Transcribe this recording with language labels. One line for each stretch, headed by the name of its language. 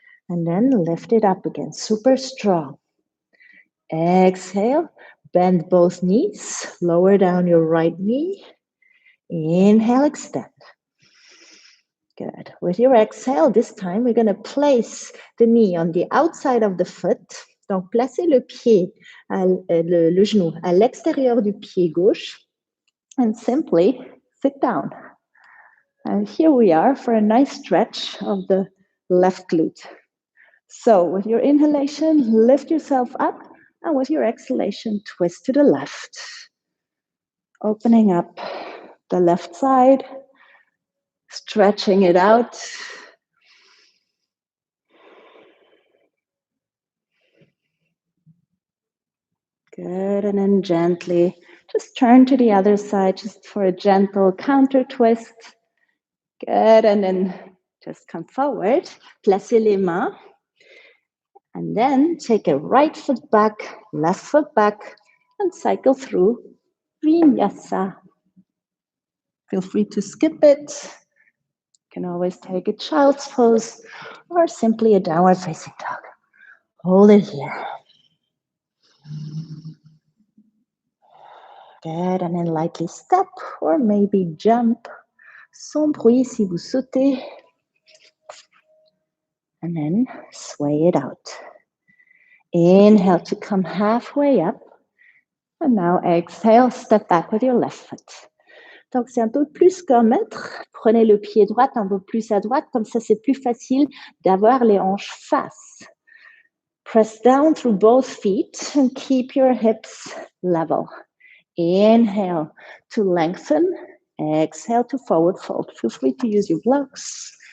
English: And then lift it up again, super strong. Exhale, bend both knees, lower down your right knee. Inhale, extend. Good. With your exhale, this time we're going to place the knee on the outside of the foot.
French: Donc, placez le pied, le genou à l'extérieur du pied gauche
English: and simply sit down. And here we are for a nice stretch of the left glute. So with your inhalation, lift yourself up, and with your exhalation, twist to the left. Opening up the left side, stretching it out. Good, and then gently just turn to the other side just for a gentle counter twist. Good, and then just come forward,
French: placez les mains,
English: and then take a right foot back, left foot back, and cycle through Vinyasa. Feel free to skip it. You can always take a child's pose or simply a downward facing dog. Hold it here. Good, and then lightly step or maybe jump.
French: Sans bruit si vous sautez.
English: And then sway it out. Inhale to come halfway up. And now exhale, step back with your left foot.
French: Donc c'est un peu plus qu'un mètre. Prenez le pied droit un peu plus à droite, comme ça c'est plus facile d'avoir les hanches face.
English: Press down through both feet and keep your hips level. Inhale to lengthen. Exhale to forward fold. Feel free to use your blocks.